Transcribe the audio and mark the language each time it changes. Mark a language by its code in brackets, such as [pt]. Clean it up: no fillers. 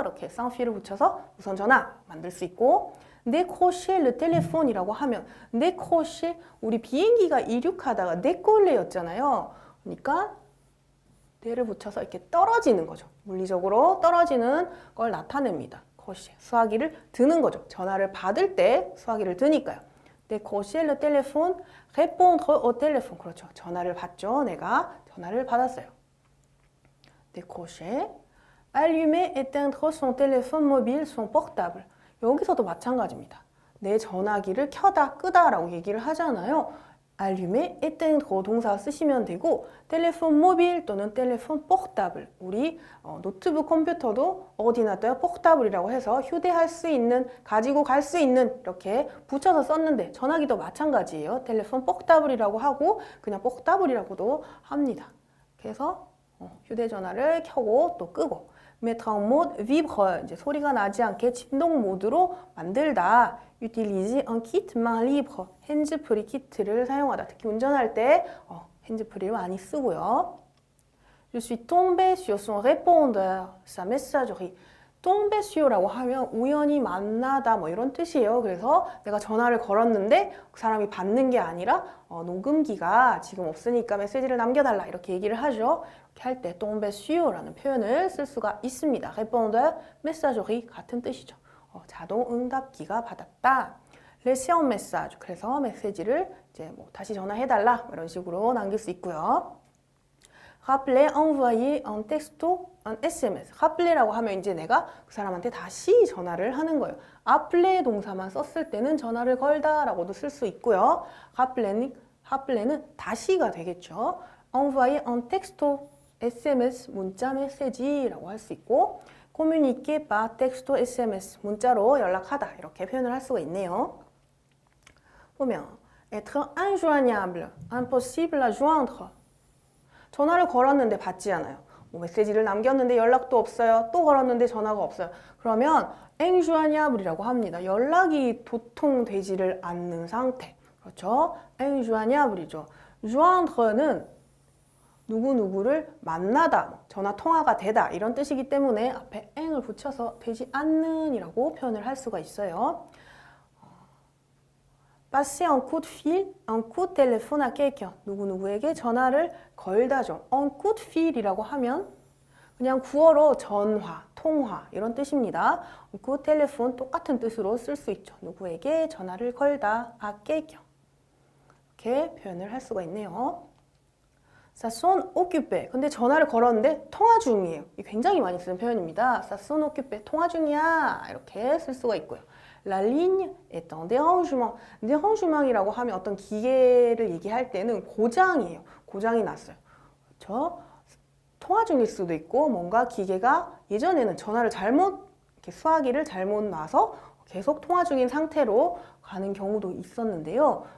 [ko] 이렇게 쌍필을 붙여서 무선 전화 만들 수 있고 네크로셰 르 텔레폰이라고 하면 네크로셰 우리 비행기가 이륙하다가 네꼴레였잖아요. 그러니까 네를 붙여서 이렇게 떨어지는 거죠. 물리적으로 떨어지는 걸 나타냅니다. 코시 수화기를 드는 거죠. 전화를 받을 때 수화기를 드니까요. [fr] décrocher le téléphone, répondre au téléphone. [ko] 그렇죠. 전화를 받죠. 내가 전화를 받았어요. [fr] décrocher, allumer, éteindre son téléphone mobile, son portable. [ko] 여기서도 마찬가지입니다. 내 전화기를 켜다, 끄다라고 얘기를 하잖아요. allumer, éteindre 동사 쓰시면 되고 téléphone mobile 또는 téléphone portable. 우리 노트북 컴퓨터도 ordinateur portable이라고 해서 휴대할 수 있는, 가지고 갈 수 있는 이렇게 붙여서 썼는데 전화기도 마찬가지예요. téléphone portable이라고 하고 그냥 portable이라고도 합니다. 그래서 휴대전화를 켜고 또 끄고 [fr] mettre en mode vibre, [ko] 이제 소리가 나지 않게 진동 모드로 만들다. [fr] utiliser un kit main libre, [ko] 핸즈프리 키트를 사용하다. 특히 운전할 때 핸즈프리를 많이 쓰고요. [fr] Je suis tombé sur son répondeur, sa messagerie. [ko] tomber sur라고 하면 우연히 만나다 뭐 이런 뜻이에요. 그래서 내가 전화를 걸었는데 그 사람이 받는 게 아니라 녹음기가 지금 없으니까 메시지를 남겨달라 이렇게 얘기를 하죠. 이렇게 할 때 tomber sur라는 표현을 쓸 수가 있습니다. répondeur, messagerie 같은 뜻이죠. 자동 응답기가 받았다. [fr] laisser un message. [ko] 그래서 메시지를 이제 뭐 다시 전화해달라 이런 식으로 남길 수 있고요. [fr] rappeler, envoyer un texto, un SMS. [ko] rappeller라고 하면 이제 내가 그 사람한테 다시 전화를 하는 거예요. appeler 동사만 썼을 때는 전화를 걸다라고도 쓸 수 있고요. rappeller는 다시가 되겠죠. envoyer un texto, SMS, 문자 메시지라고 할 수 있고 communiquer par texto, SMS, 문자로 연락하다 이렇게 표현을 할 수가 있네요. [fr] 보면 être injoignable, impossible à joindre. [ko] 전화를 걸었는데 받지 않아요. 뭐 메시지를 남겼는데 연락도 없어요. 또 걸었는데 전화가 없어요. 그러면 injoignable이라고 합니다. 연락이 도통되지를 않는 상태. 그렇죠? injoignable이죠. joindre는 누구누구를 만나다, 전화 통화가 되다 이런 뜻이기 때문에 앞에 eng을 붙여서 되지 않는 이라고 표현을 할 수가 있어요. [fr] passer un coup de fil, un coup de téléphone à quelqu'un. [ko] 누구누구에게 전화를 걸다죠. un coup de fil이라고 하면 그냥 구어로 전화, 통화 이런 뜻입니다. [fr] un coup de téléphone [ko] 똑같은 뜻으로 쓸 수 있죠. 누구에게 전화를 걸다, à quelqu'un. 이렇게 표현을 할 수가 있네요. [fr] Ça sonne occupé. [ko] 근데 전화를 걸었는데 통화 중이에요. 이 굉장히 많이 쓰는 표현입니다. [fr] Ça sonne occupé. [ko] 통화 중이야. 이렇게 쓸 수가 있고요. [fr] La ligne est en dérangement. [ko] dérangement이라고 하면 어떤 기계를 얘기할 때는 고장이에요. 고장이 났어요. 그렇죠? 통화 중일 수도 있고 뭔가 기계가 예전에는 전화를 잘못 이렇게 수화기를 잘못 놔서 계속 통화 중인 상태로 가는 경우도 있었는데요.